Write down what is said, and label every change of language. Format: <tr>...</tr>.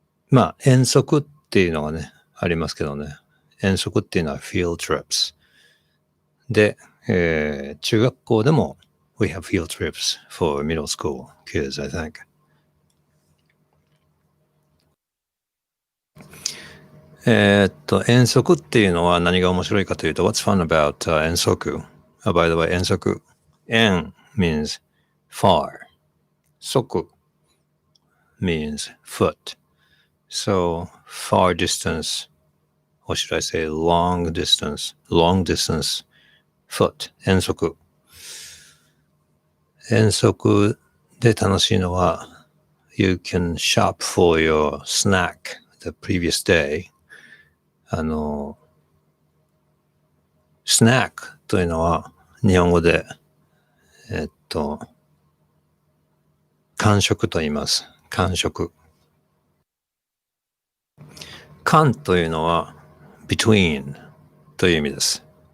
<ja>まあ、遠足っていうのがね、ありますけどね。遠足っていうのは</ja> <en>field trips。</en> <ja>で、中学校でも</ja> <en>we have field trips for middle school kids, I think。</en> <ja>遠足っていうのは何が面白いかというと、</ja> <en>What's fun about、</en> <ja>遠足?</ja> <en>By the way, 遠足。遠 means far. 足 means foot. So, far distance, or should I say long distance foot. 遠足。</en> <ja>遠足で楽しいのは、</ja> <en>You can shop for your snack the previous day.</en> <ja>スナックというのは日本語で、間食と言います。間食。間というのは between という意味です。</ja>